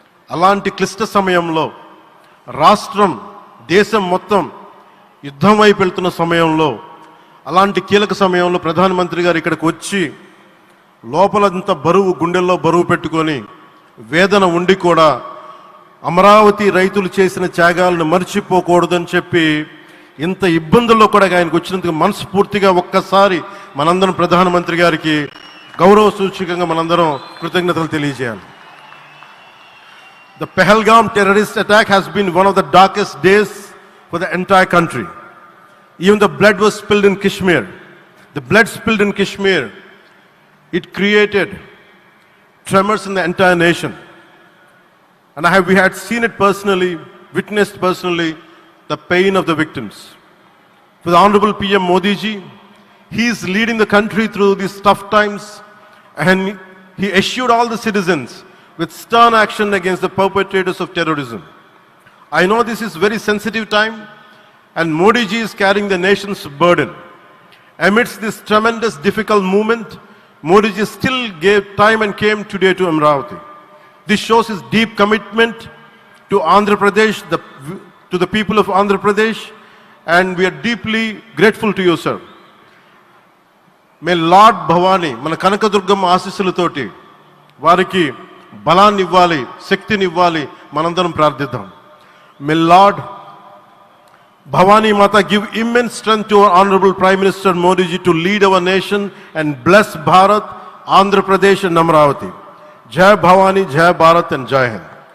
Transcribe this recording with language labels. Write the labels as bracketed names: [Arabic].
[Telugu] అలాంటి క్లిష్ట సమయంలో రాష్ట్రం, దేశం మొత్తం యుద్ధం వైపు వెళ్తున్న సమయంలో, అలాంటి కీలక సమయంలో ప్రధానమంత్రి గారు ఇక్కడికి వచ్చి లోపలంతా బరువు, గుండెల్లో బరువు పెట్టుకొని వేదన ఉండి కూడా అమరావతి రైతులు చేసిన త్యాగాలను మర్చిపోకూడదని చెప్పి ఇంత ఇబ్బందుల్లో కూడా ఆయనకు వచ్చినందుకు మనస్ఫూర్తిగా ఒక్కసారి మనందరం ప్రధానమంత్రి గారికి గౌరవ సూచకంగా మనందరం కృతజ్ఞతలు తెలియజేయాలి. [English] The Pahalgam terrorist attack has been one of the darkest days for the entire country. Even the blood was spilled in Kashmir. The blood spilled in Kashmir, it created tremors in the entire nation. And we had seen it personally, witnessed personally, the pain of the victims. For the Honorable PM Modi ji, he is leading the country through these tough times, and he assured all the citizens with stern action against the perpetrators of terrorism. I know this is very sensitive time, and Modi ji is carrying the nation's burden. Amidst this tremendous difficult movement, Modi ji still gave time and came today to Amravati. This shows his deep commitment to Andhra Pradesh, to the people of Andhra Pradesh, and we are deeply grateful to you, sir. May Lord Bhavani, [Telugu] మన కనకదుర్గమ్మ ఆశీస్సులతోటి వారికి బలాన్ని ఇవ్వాలి, శక్తిని ఇవ్వాలి, మనందరం ప్రార్థిద్దాం. [English] May Lord Bhavani Mata give immense strength to our Honorable Prime Minister Modi ji to lead our nation and bless Bharat, Andhra Pradesh and Amravati. Jai Bhavani, Jai Bharat and Jai Hind.